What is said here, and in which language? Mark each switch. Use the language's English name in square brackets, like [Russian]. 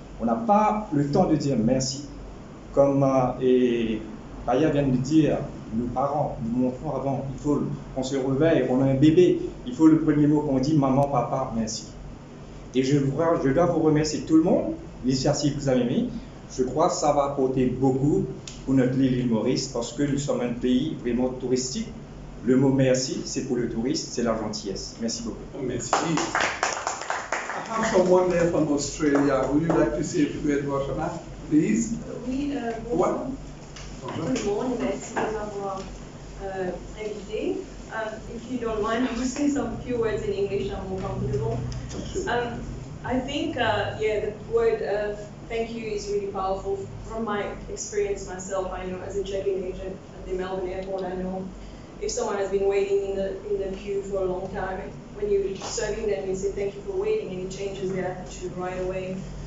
[French] On n'a pas le temps de dire merci. Comme Aya vient de dire, nos parents nous montrons avant, il faut qu'on se réveille, on a un bébé, il faut le premier mot qu'on dit, maman, papa, merci. Et je dois vous remercier tout le monde, l'initiative que vous avez mis. Je crois que ça va apporter beaucoup pour notre île Maurice parce que nous sommes un pays vraiment touristique. Le mot merci, c'est pour le touriste, c'est la gentillesse. Merci beaucoup. Merci. [English] I have someone there from Australia. Would you like to say a few words, Roshana, please? [French] Oui, bonjour. Tout le monde, merci de m'avoir invité. [English] If you don't mind, I will say some few words in English. I'm more comfortable. I think, the word thank you is really powerful. From my experience myself, I know as a check-in agent at the Melbourne airport, I know if someone has been waiting in the queue for a long time, when you're serving them, you say thank you for waiting, and it changes their attitude right away.